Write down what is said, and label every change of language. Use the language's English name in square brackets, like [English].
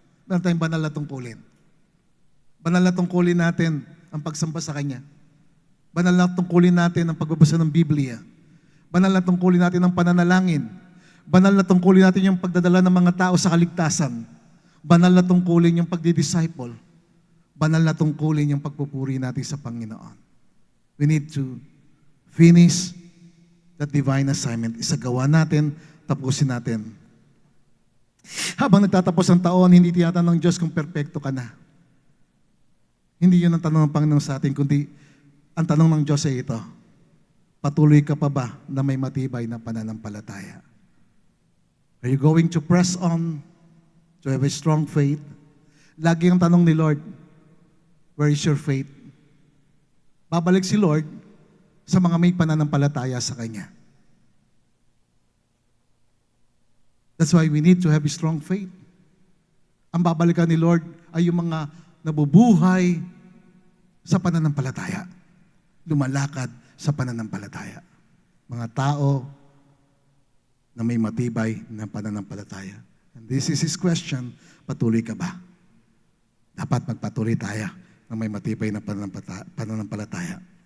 [Filipino] Meron tayong banal na tungkulin. Banal na tungkulin natin ang pagsamba sa Kanya. Banal na tungkulin natin ang pagbabasa ng Biblia. Banal na tungkulin natin ang pananalangin. Banal na tungkulin natin yung pagdadala ng mga tao sa kaligtasan. Banal na tungkulin yung pagdidisciple. Banal na tungkulin yung pagpupuri natin sa Panginoon. [English] We need to finish that divine assignment. [Filipino] Isagawa natin, tapusin natin. Habang nagtatapos ang taon, hindi tinatanong ng Diyos kung perpekto ka na. Hindi yun ang tanong ng Panginoon sa atin, kundi ang tanong ng Diyos ay ito, patuloy ka pa ba na may matibay na pananampalataya? [English] Are you going to press on to have a strong faith? [Filipino] Lagi ang tanong ni Lord, [English] where is your faith? [Filipino] Babalik si Lord sa mga may pananampalataya sa Kanya. [English] That's why we need to have a strong faith. [Filipino] Ang babalikan ni Lord ay yung mga nabubuhay sa pananampalataya. Lumalakad sa pananampalataya. Mga tao na may matibay na pananampalataya. [English] And this is His question, [Filipino] patuloy ka ba? Dapat magpatuloy tayo na may matibay na pananampalataya.